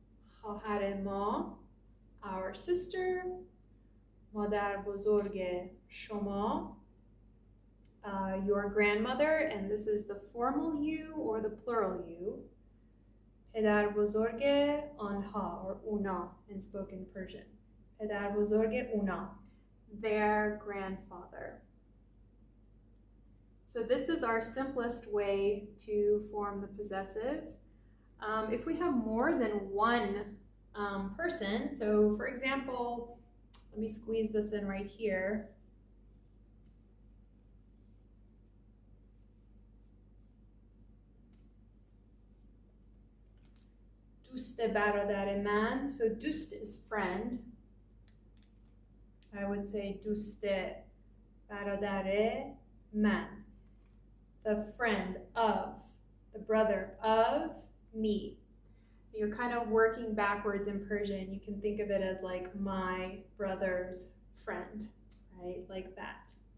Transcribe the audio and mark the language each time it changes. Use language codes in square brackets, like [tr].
[fa] خواهر ما, [en] our sister. [fa] مادر بزرگ شما, [en] your grandmother, and this is the formal you or the plural you. [fa] پدر بزرگ آنها, [en] or [fa] اونا [en] in spoken Persian. [fa] پدر بزرگ اونا, [en] their grandfather. So this is our simplest way to form the possessive. If we have more than one person, so for example, let me squeeze this in right here. [fa] دوست برادر من, [en] so [fa] دوست [en] is friend. I would say [fa] دوست برادر من, [en] the friend of, the brother of me. So you're kind of working backwards in Persian. You can think of it as like my brother's friend, right? Like that.